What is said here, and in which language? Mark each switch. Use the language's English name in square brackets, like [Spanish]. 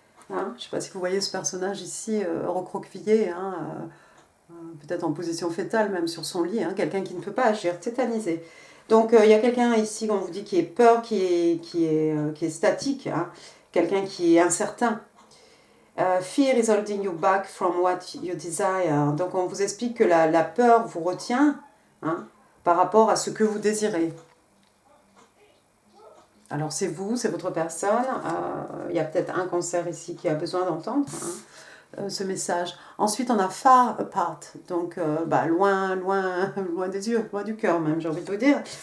[French] Je ne sais pas si vous voyez ce personnage ici, recroquevillé, peut-être en position fétale, même sur son lit, quelqu'un qui ne peut pas agir, tétanisé. Donc, il y a quelqu'un ici, on vous dit, qui est peur, qui est statique, quelqu'un qui est incertain. [English] Fear is holding you back from what you desire. [French] Donc, on vous explique que la peur vous retient par rapport à ce que vous désirez. Alors, c'est vous, c'est votre personne. Il y a peut-être un cancer ici qui a besoin d'entendre ce message. Ensuite, on a [English] far apart, [French] donc loin des yeux, loin du cœur même, j'ai envie de vous dire.